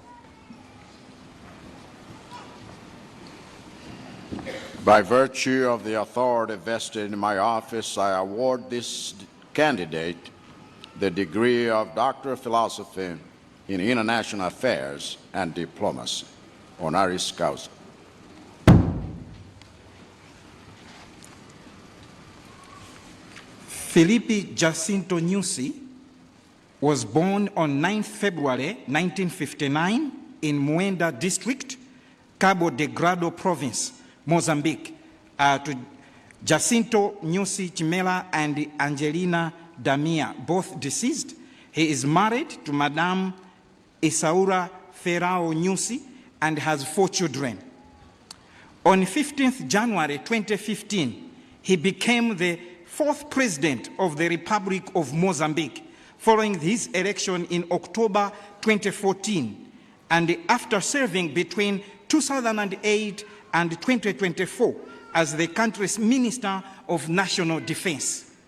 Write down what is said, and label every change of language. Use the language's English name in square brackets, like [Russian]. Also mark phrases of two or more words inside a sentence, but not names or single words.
[English] By virtue of the authority vested in my office, I award this candidate the degree of Doctor of Philosophy in International Affairs and Diplomacy, honoris causa. Felipe Jacinto Nyusi was born on 9th February 1959 in Muenda District, Cabo Delgado Province, Mozambique, to Jacinto Nyusi Chimela and Angelina Damia, both deceased. He is married to Madame Isaura Ferrao Nyusi and has 4 children. On 15th January 2015, he became the 4th President of the Republic of Mozambique, following his election in October 2014, and after serving between 2008 and 2024 as the country's Minister of National Defense.